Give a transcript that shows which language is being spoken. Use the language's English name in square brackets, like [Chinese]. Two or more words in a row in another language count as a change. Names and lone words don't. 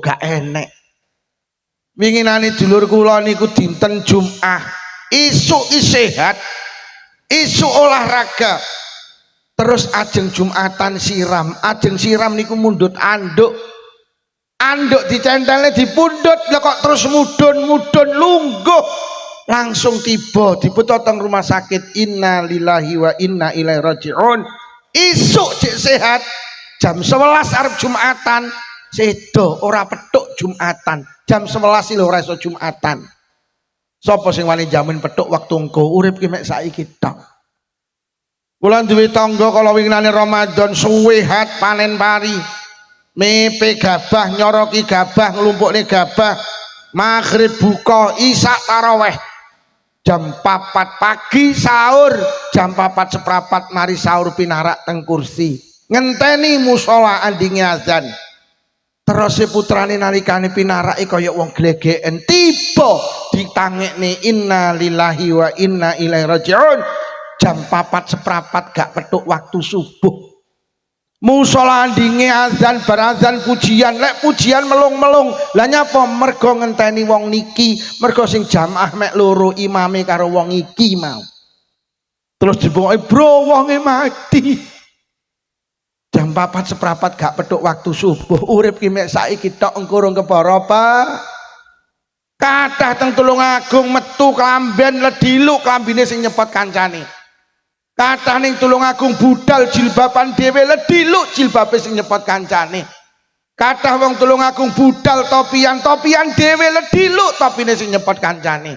[Javanese] gak enek winginane dulur kula niku dinten Jumat isuk sehat isuk olahraga terus ajeng Jumatan siram ajeng siram niku mundut anduk dicentele dipundhut lah kok terus mudun lungguh langsung tiba diputot teng [Indonesian] rumah sakit [Arabic] inna lillahi wa inna ilaihi rajiun [Javanese] isuk cek sehat jam 11 arep Jumatan sedo ora petuk Jumatan jam 11 lho ora iso Jumatan sapa sing wani jamin petuk waktu engko urip ki mek saiki tok kula duwe tangga kala winginane Ramadan suwe hat panen pari mepe gabah nyoroki gabah nglumpukne gabah maghrib buka isak taraweh jam 4 pagi sahur jam 4 seprapat mari sahur pinarak teng kursi ngenteni musola andinge azan terus putrane nalikane pinarake kaya wong glegeken tiba ditangekne [Arabic] inna lillahi wa inna ilaihi rajiun [Javanese] jam 4:15 gak petuk waktu subuh. Musola ndinge azan barazan pujian, lek pujian melung-melung. Lah nyapa mergo ngenteni wong niki, mergo sing jamaah mek loro imame karo wong iki mau. Terus dibokoki bro wonge mati. Jam 4:15 gak petuk waktu subuh. Urip ki mek saiki tok engko urung kepara apa? Kathah teng Tulungagung metu klamben lediluk klambine sing nyepot kancane. Kathah ning Tulungagung budal jilbaban dhewe lediluk jilbabe sing nyepot kancane. Kathah wong Tulungagung budal topian dhewe lediluk topine sing nyepot kancane.